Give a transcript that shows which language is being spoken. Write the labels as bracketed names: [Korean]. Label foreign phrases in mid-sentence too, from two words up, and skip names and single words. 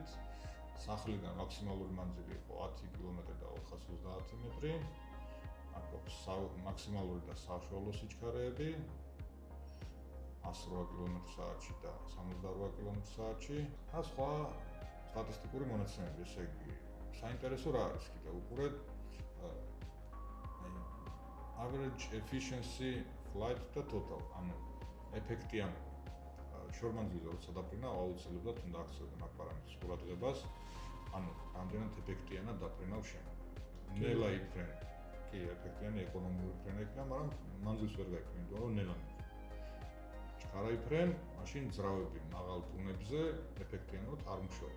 [Georgian] სახლიდან მაქსიმალური მანძილი იყო 10 კილომეტრი და 430 მეტრი. აქ გვაქვს მაქსიმალური და საშუალო სიჩქარეები. 108 კმ/სთ და 68 კმ/სთ. და სხვა სტატისტიკური მონაცემები, ესე იგი, საინტერესო რა არის კიდევ უყურეთ. [English] Average efficiency flight და total, [Georgian] ანუ ეფექტიანობა. შორმანძილზე როცა დაფრინა, აუცილებლად უნდა აქცევდნენ აქ პარამეტრს ყურადღებას, ანუ რამდენად ეფექტიანად დაფრინავ შენ. ნელა იფრენ. კი, ეფექტიანი ეკონომიური ფრენა იქნება, მაგრამ მანძილს ვერ გაიქნება, იმიტომ რომ ნელა ჩქარაიფრენ, მაშინ ძრავები მაღალ ტუნებზე ეფექტიანად არ მუშაობენ.